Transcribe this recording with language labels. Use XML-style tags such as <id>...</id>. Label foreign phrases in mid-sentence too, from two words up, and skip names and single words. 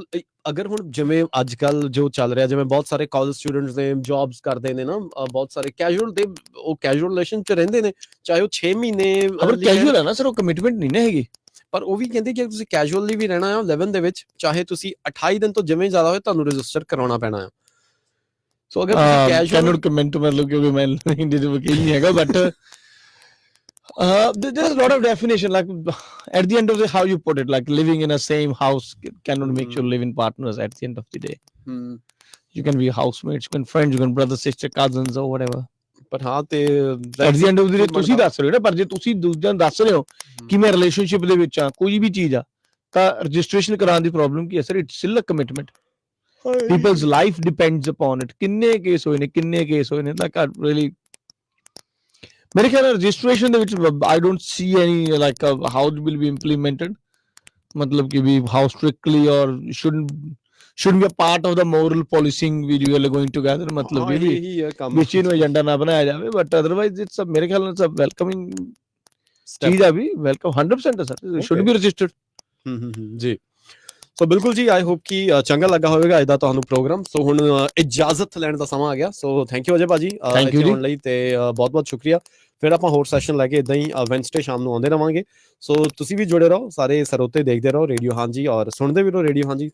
<pa>ਅਗਰ ਹੁਣ ਜਿਵੇਂ ਅੱਜ ਕੱਲ ਜੋ ਚੱਲ ਰਿਹਾ, ਜਿਵੇਂ ਬਹੁਤ ਸਾਰੇ</pa> <en>college students</en> <pa>ਨੇ, ਜੌਬਸ ਕਰਦੇ ਨੇ ਨਾ, ਬਹੁਤ ਸਾਰੇ ਕੈਜੂਅਲ ਦੇ, ਉਹ</pa> <en>casual relation</en> <pa>'ਚ ਰਹਿੰਦੇ ਨੇ, ਚਾਹੇ ਉਹ 6 ਮਹੀਨੇ ਕੈਜੂਅਲ ਹੈ ਨਾ ਸਰ, ਉਹ ਕਮਿਟਮੈਂਟ ਨਹੀਂ ਨਾ ਹੈਗੀ। ਪਰ ਉਹ ਵੀ ਕਹਿੰਦੇ ਕਿ ਤੁਸੀਂ ਕੈਜੂਅਲੀ ਵੀ ਰਹਿਣਾ ਆ</pa> <en>live in</en> <pa>ਦੇ ਵਿੱਚ, ਚਾਹੇ ਤੁਸੀਂ 28 ਦਿਨ ਤੋਂ ਜਿਵੇਂ ਜ਼ਿਆਦਾ ਹੋਏ, ਤੁਹਾਨੂੰ ਰਜਿਸਟਰ ਕਰਾਉਣਾ ਪੈਣਾ ਆ। ਸੋ ਅਗਰ ਤੁਸੀਂ</pa> <en>casual comment</en> <pa>ਮਤਲਬ, ਕਿਉਂਕਿ ਮੈਂ ਹਿੰਦੀ ਦੇ ਵਕੀਲ ਨਹੀਂ ਹੈਗਾ,</pa> <en>ਬਟ there is a lot of definition, like at the end of the how you put it, like living in a same house cannot make you living partners at the end of the day. You can be housemates, you can friends, you can brother, sister, cousins or whatever.</en> <pa>ਪਰ ਹਾਂ ਤੇ</pa> <en>at the end of the day</en> <pa>ਤੁਸੀਂ ਦੱਸ ਰਹੇ ਹੋ ਨਾ, ਪਰ ਜੇ ਤੁਸੀਂ ਦੂਜਿਆਂ ਨੂੰ ਦੱਸ ਰਹੇ ਹੋ ਕਿ ਮੈਂ ਰਿਲੇਸ਼ਨਸ਼ਿਪ ਦੇ ਵਿੱਚ ਆ, ਕੋਈ ਵੀ ਚੀਜ਼ ਆ, ਤਾਂ ਰਜਿਸਟ੍ਰੇਸ਼ਨ ਕਰਾਉਣ ਦੀ ਪ੍ਰੋਬਲਮ ਕੀ ਹੈ ਸਰ?</pa> <en>It's still a commitment, people's life depends upon it.</en> <pa>ਕਿੰਨੇ ਕੇਸ ਹੋਏ ਨੇ ਤਾਂ ਘਰ ਰੀਅਲੀ ਮੇਰੇ ਖਿਆਲ ਨਾਲ ਰਜਿਸਟ੍ਰੇਸ਼ਨ ਦੇ ਵਿੱਚ</pa> <en>I don't see any like how it will be implemented,</en> <pa>ਮਤਲਬ ਕਿ</pa> <en>we how strictly or should be a part of the moral policing we are going together,</en> <pa>ਮਤਲਬ ਇਹ ਵਿੱਚ ਇਹਨੂੰ ਏਜੰਡਾ ਨਾ ਬਣਾਇਆ ਜਾਵੇ,</pa> <en>but otherwise it's</en> <pa>ਮੇਰੇ ਖਿਆਲ ਨਾਲ</pa> <en>it's welcoming</en> <pa>ਚੀਜ਼ ਆ ਵੀ, ਵੈਲਕਮ 100% ਹੈ ਸਰ,</pa> <en>should be registered।</en> <pa>ਜੀ ਸੋ ਬਿਲਕੁਲ ਜੀ,</pa> <en>I hope</en> <pa>ਕਿ ਚੰਗਾ ਲੱਗਾ ਹੋਵੇਗਾ ਅੱਜ ਦਾ ਤੁਹਾਨੂੰ ਪ੍ਰੋਗਰਾਮ। ਸੋ ਹੁਣ ਇਜਾਜ਼ਤ ਲੈਣ ਦਾ ਸਮਾਂ ਆ ਗਿਆ। ਸੋ</pa> <en>thank you</en> <pa>ਅਜੇ ਭਾਜੀ ਇੱਥੇ ਆਉਣ ਲਈ, ਤੇ ਬਹੁਤ ਬਹੁਤ ਸ਼ੁਕਰੀਆ। ਫਿਰ ਆਪਾਂ ਹੋਰ ਸੈਸ਼ਨ ਲੈ ਕੇ ਇਦਾਂ ਹੀ ਵੈਨਸਡੇ ਸ਼ਾਮ ਨੂੰ ਆਉਂਦੇ ਰਵਾਂਗੇ। ਸੋ ਤੁਸੀਂ ਵੀ ਜੁੜੇ ਰਹੋ, ਸਾਰੇ ਸਰੋਤੇ ਦੇਖਦੇ ਰਹੋ ਰੇਡੀਓ ਹਾਂਜੀ, ਔਰ ਸੁਣਦੇ ਵੀ ਰਹੋ ਰੇਡੀਓ ਹਾਂਜੀ।</pa>